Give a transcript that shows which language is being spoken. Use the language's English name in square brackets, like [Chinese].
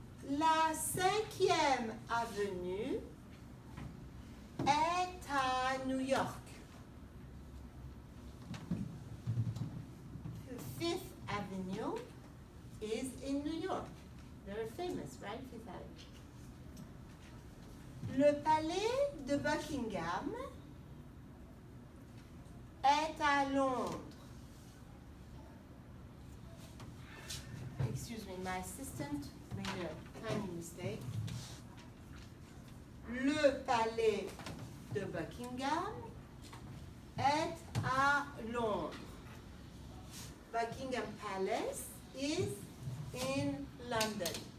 [French] La 5e avenue est à New York. [English] The 5th Avenue is in New York. Very famous, right? 5th Avenue. [French] Le palais de Buckingham est à Londres. [English] Excuse me, my assistant made a tiny mistake. [French] Le palais de Buckingham est à Londres. [English] Buckingham Palace is in London.